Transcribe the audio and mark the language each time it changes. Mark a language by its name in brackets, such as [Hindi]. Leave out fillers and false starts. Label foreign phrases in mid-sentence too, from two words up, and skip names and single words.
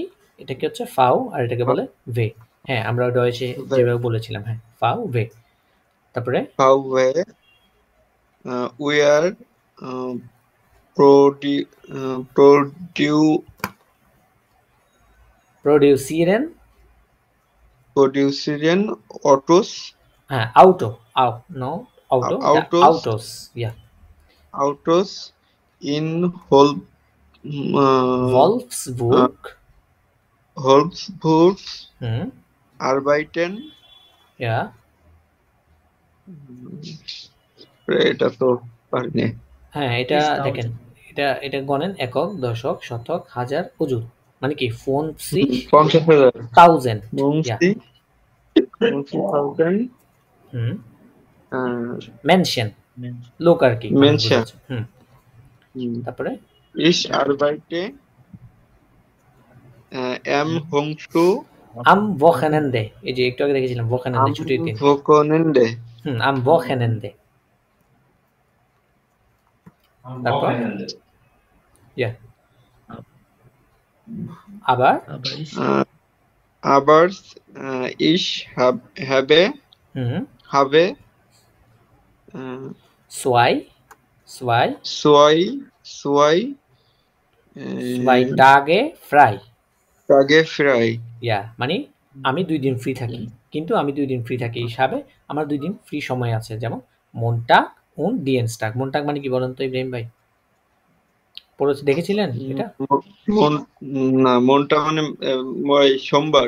[Bangla] এটা কি হচ্ছে ফাউ, আর এটাকে বলে ভে। হ্যাঁ, আমরা ডয়েচে যেভাবে বলেছিলাম, হ্যাঁ, ফাউ ভে। তারপরে [English] VW we are [German] প্রডিউসিরেন, [English] producing autos [German] হ্যাঁ, Auto, no Auto, Autos. Autos, ja in ভলফসবুর্গ, arbeiten ইয়া [Bangla] এটা তো পারিনি। হ্যাঁ, এটা [German] Is [Bangla] দেখেন, এটা গণেন একক, দশক, শতক, হাজার, অযুত, মানে কি 50,000 50,000, ইয়া 50,000 মেনশন, লোক আর কি, [German] Menschen. [Bangla] তারপরে [German] Ich arbeite am am Wochenende, [Bangla] এই যে একটু আগে দেখেছিলাম Wochenende ছুটির দিন। [German] Wochenende am Wochenende। তারপর ইয়া আবার aber ich habe zwei Tage frei, [Bangla] ইয়া মানে আমি 2 দিন ফ্রি থাকি, কিন্তু আমি 2 দিন ফ্রি থাকি হিসাবে আমার 2 দিন ফ্রি সময় আছে। যেমন [German] Montag und Dienstag। [Bangla] Montag মানে কি বলেন তো ইব্রাহিম ভাই? পড়ে দেখেছিলেন এটা? না, মনটা মানে সোমবার।